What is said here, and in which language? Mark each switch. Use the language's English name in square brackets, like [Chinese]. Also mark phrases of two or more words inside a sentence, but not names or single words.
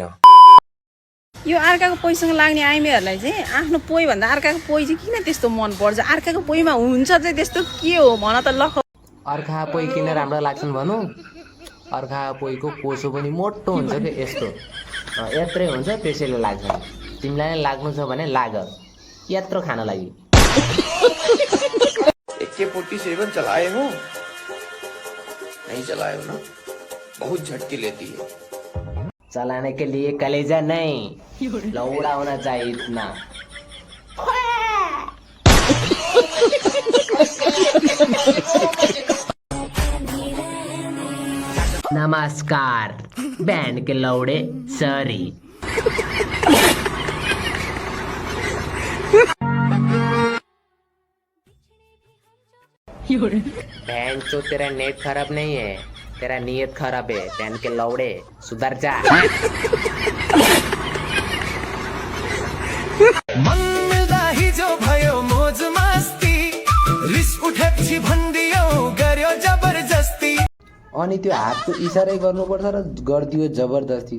[Nepali] यो अर्काको पोइसँग लाग्ने आइमेहरूलाई चाहिँ आफ्नो पोइ भन्दा अर्काको पोइ चाहिँ किन त्यस्तो मन पर्छ? अर्काको पोइमा हुन्छ चाहिँ त्यस्तो के हो भन त ल। अर्का पोइ किन राम्रो लाग्छन् भनु? अर्का पोइको कोसो पनि मोटो हुन्छ के यस्तो यत्रै हुन्छ, त्यसैले लाग्छ। तिमीलाई लाग्नु छ भने लाग, यत्रो खान लागि। [Hindi] AK-47 चलाए हो? नहीं चलाए हो ना? बहुत झटके लेती है। चलाने के लिए कलेजा नहीं, लौड़ा होना चाहिए इतना। नमस्कार बैंड के लौड़े, सॉरी। बहन चो तेरा नेट खराब नहीं है, तेरा नियत खराब है। बहन के लौड़े सुधर जा। [Nepali] मन मिल्दा हिजो भयो मोज मस्ती, रिस उठेपछि भन्दियो गर्यो जबरजस्ती। अनि त्यो हातको इसारै गर्नुपर्छ र गरिदियो जबरजस्ती।